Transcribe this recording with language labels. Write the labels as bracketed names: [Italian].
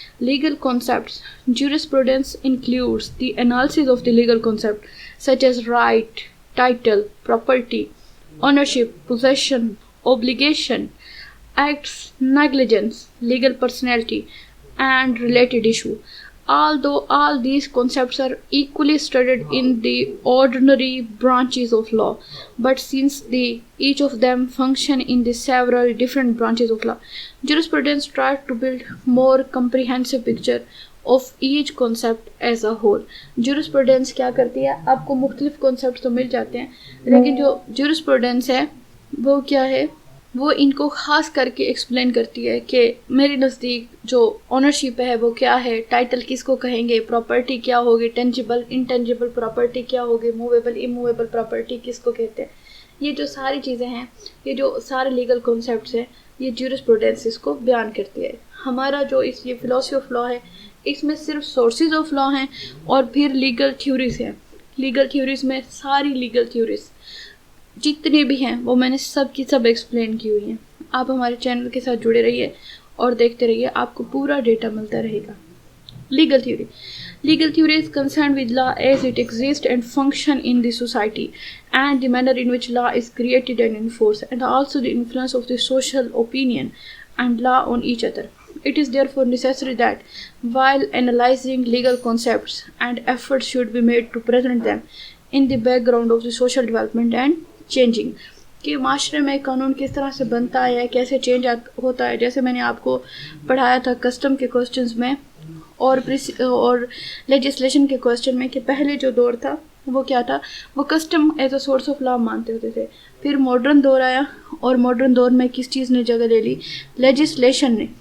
[English] Legal concepts. Jurisprudence includes the analysis of the legal concept such as right, title, property, ownership, possession, obligation, acts, negligence, legal personality, and related issue. Although all these concepts are equally studied in the ordinary branches of law, but since each of them function in the several different branches of law, jurisprudence tries to build more comprehensive picture of each concept as a whole. [Urdu] jurisprudence کیا کرتی ہے, آپ کو مختلف concepts تو مل جاتے ہیں, لیکن جو jurisprudence ہے وہ کیا ہے, وہ ان کو خاص کر کے ایکسپلین کرتی ہے کہ میرے نزدیک جو اونرشپ ہے وہ کیا ہے, ٹائٹل کس کو کہیں گے, پراپرٹی کیا ہوگی, ٹینجیبل انٹینجیبل پراپرٹی کیا ہوگی, موویبل اموویبل پراپرٹی کس کو کہتے ہیں. یہ جو ساری چیزیں ہیں, یہ جو سارے لیگل کانسیپٹس ہیں, یہ جورسپروڈنس اس کو بیان کرتی ہے. ہمارا جو یہ فلاسفی آف لا ہے, اس میں صرف سورسز آف لا ہیں اور پھر لیگل تھیوریز ہیں. لیگل تھیوریز میں ساری لیگل تھیوریز جتنی بھی ہیں وہ میں نے سب کی سب ایکسپلین کی ہوئی ہیں. آپ ہمارے چینل کے ساتھ جڑے رہیے اور دیکھتے رہیے, آپ کو پورا ڈیٹا ملتا رہے گا. [English] Legal theory. Legal theory is concerned with law as it exists and function in the society, and the manner in which law is created and enforced, and also the influence of the social opinion and law on each other. It is therefore necessary that while analyzing legal concepts, and efforts should be made to present them in the background of the social development and changing, [Urdu] کہ معاشرے میں قانون کس طرح سے بنتا ہے, کیسے چینج ہوتا ہے. جیسے میں نے آپ کو پڑھایا تھا کسٹم کے کوسچنز میں اور لیجسلیشن کے کوسچن میں, کہ پہلے جو دور تھا وہ کیا تھا, وہ [English] custom as a source of law [Urdu] مانتے ہوتے تھے. پھر ماڈرن دور آیا, اور ماڈرن دور میں کس چیز نے جگہ لے لی, لیجسلیشن نے.